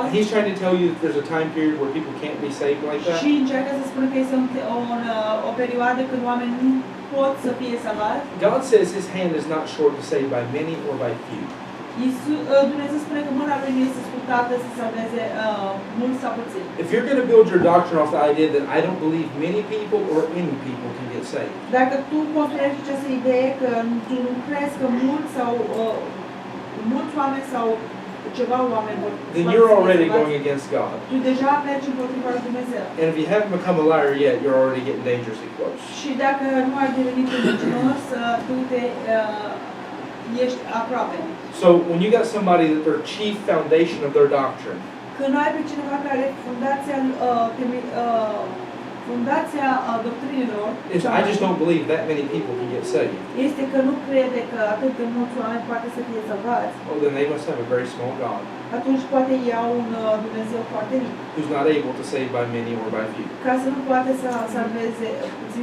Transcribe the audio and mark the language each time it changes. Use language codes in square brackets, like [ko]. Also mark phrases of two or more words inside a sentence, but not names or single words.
[en] and he's trying to tell you that there's a time period where people can't be saved like that, [ro] și încearcă să spună că este o perioadă când oamenii nu pot să fie salvați, [en] God says his hand is not short to save by many or by few. [ro] Dumnezeu spune că mâna lui nu este scurtată să salveze mulți sau puțini. [en] If you're going to build your doctrine off the idea that I don't believe many people or any people can get saved, [ro] Dacă tu construiești această idee că tu nu crezi că mulți oameni sau ceva oameni vor [en] then you're already going against God. [ro] tu deja mergi împotriva lui Dumnezeu. [en] And if you haven't become a liar yet, you're already getting dangerously close. [ro] Și dacă nu ai devenit un mincinos, tu ești aproape. [en] So when you got somebody that their chief foundation of their doctrine [ro] Când ai pe cineva care fundația doctrinilor [en] is, I just don't believe that many people can get saved, [ro] este că nu crede că atât de mulți oameni poate să fie salvați, [en] well then they must have a very small God [ro] atunci poate ia un Dumnezeu foarte mic, [en] who's not able to save by many or by few. [ro] ca să nu poate să salveze puțin